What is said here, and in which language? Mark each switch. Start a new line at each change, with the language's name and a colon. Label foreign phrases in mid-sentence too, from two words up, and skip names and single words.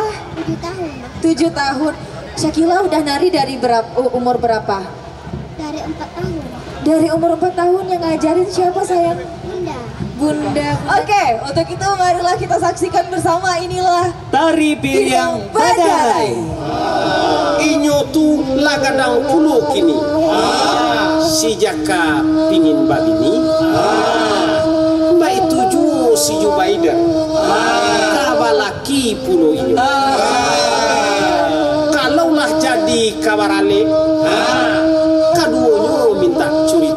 Indonesian: 7 tahun. 7 tahun. Syakila udah nari dari umur berapa? Dari 4 tahun. Dari umur 4 tahun. Yang ngajarin siapa sayang? Bunda. Oke, untuk itu marilah kita saksikan bersama, inilah tari piring badai.
Minangkabau: Inyo tu lagadang pulo kini. Si jaka pingin babini. Mbak itu ju si Jubaida. Kabalaki pulo inyo. Kalaulah jadi kabarale, kaduonyo minta curito.